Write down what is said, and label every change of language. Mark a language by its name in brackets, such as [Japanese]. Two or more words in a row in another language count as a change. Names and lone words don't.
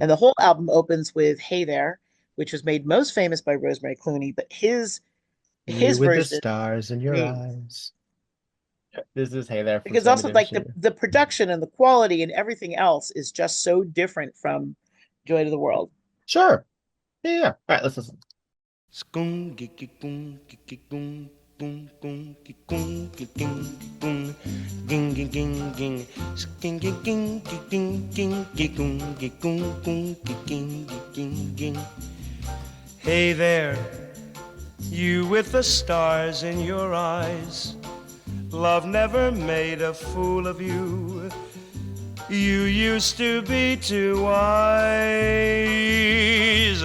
[English] And the whole album opens with "Hey There," which was made most famous by Rosemary Clooney, but You his with the version stars in your me eyes. This is Hey There from because Sammy also Davis like Jr. the production and the quality and everything else is just so different from Joy to the World. Sure. Yeah, yeah. All right, let's listen. Skung giki gung giki gung gung gung giki gung giki gung ging ging ging ging sking ging ging ging ging ging ging gung ging ging ging. Hey there, you with the stars in your eyes. Love never made a fool of you. You used to be too wise.